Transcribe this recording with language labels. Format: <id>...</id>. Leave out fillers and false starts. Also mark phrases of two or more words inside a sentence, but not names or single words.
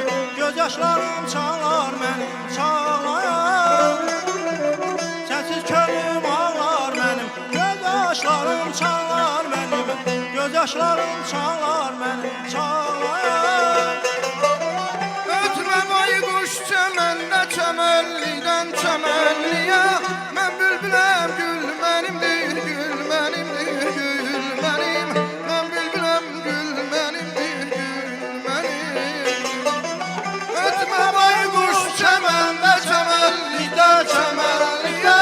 <tr>Gözyaşlarım çalar benim, çalar. Sensiz könlüm ağlar benim, gözyaşlarım çalar benim. Gözyaşlarım çalar benim, çalar.</tr> <az>Ötme baykuş çəməndə çəməllikdən çəməlliyə. Mən bülbüləm gül mənimdir, gül mənimdir, gül mənim. Mən bülbüləm gül mənimdir, gül mənim. Ötme baykuş çəməndə çəməllikdən çəməlliyə.</az>